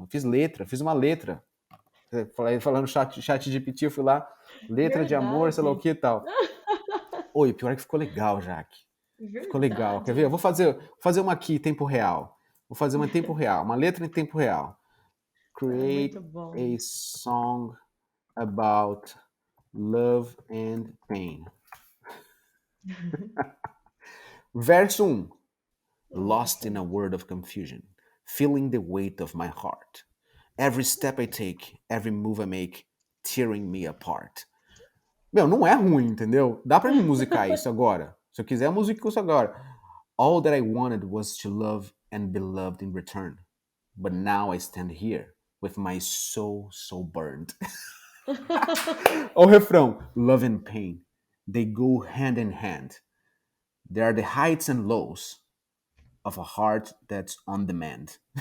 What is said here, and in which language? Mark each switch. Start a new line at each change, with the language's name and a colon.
Portuguese: Eu fiz uma letra. Falando chat GPT, eu fui lá, letra de amor, sei lá o que e tal. Oi, pior é que ficou legal, Jaque. Ficou legal. Quer ver? Eu vou fazer uma aqui, tempo real. Vou fazer uma em tempo real, uma letra em tempo real.
English: Create a song about love and pain.
Portuguese: Verso 1.
English: Lost in a world of confusion, feeling the weight of my heart. Every step I take, every move I make, tearing me apart.
Portuguese: Meu, não é ruim, entendeu? Dá pra me musicar isso agora. Se eu quiser, eu musico isso agora.
English: All that I wanted was to love and be loved in return. But now I stand here with my soul so burned.
Portuguese: O refrão.
English: Love and pain, they go hand in hand. They are the heights and lows of a heart that's on demand.